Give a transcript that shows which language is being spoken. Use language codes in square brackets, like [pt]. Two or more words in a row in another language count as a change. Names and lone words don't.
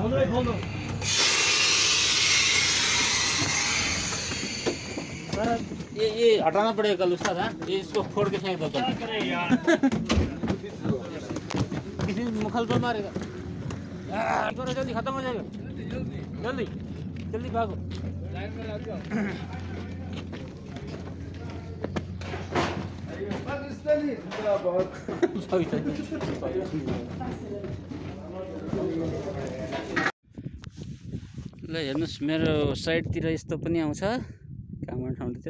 [hi] ये हटाना पड़ेगा कल उसका था, ये इसको फोड़ के फेंक दो कल। किसी मुखल पर मारेगा। जल्दी खत्म हो जाएगा, जल्दी जल्दी भागो। [ne] ल हेर्नुहोस्, मेरो साइडतिर यस्तो पनि आउँछ कामराङ ठाउँतिर।